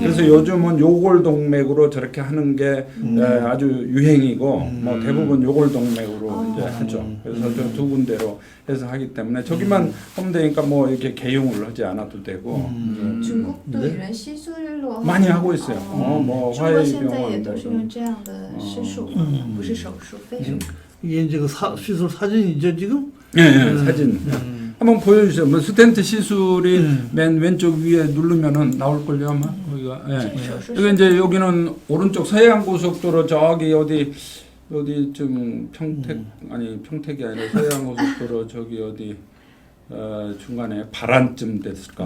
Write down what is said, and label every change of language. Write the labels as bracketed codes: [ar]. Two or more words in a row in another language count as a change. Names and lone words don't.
[ko] 그래서 요즘은 요골동맥으로 저렇게 하는 게 아주 유행이고 뭐 대부분 요골동맥으로 이제 하죠. 그래서 저 두 군데로 해서 하기 때문에 저기만 하면 되니까 뭐 이렇게 개용을 하지 않아도 되고 중국도 이런 시술로 많이 하고 있어요. 뭐 [zh] 中国现在 화해병원 也都是用这样的施术，不是手术，非手术。 [ko] 이게 이제 그 시술 사진이죠 지금? 예, 사진. 한번 보여주세요. 뭐 스텐트 시술이 맨 왼쪽 위에 누르면은 나올걸요 아마 여기가. 예. 여기 이제 여기는 오른쪽 서해안고속도로 저기 어디 좀 평택이 아니라 서해안고속도로 저기 어디 중간에 바란쯤 됐을까.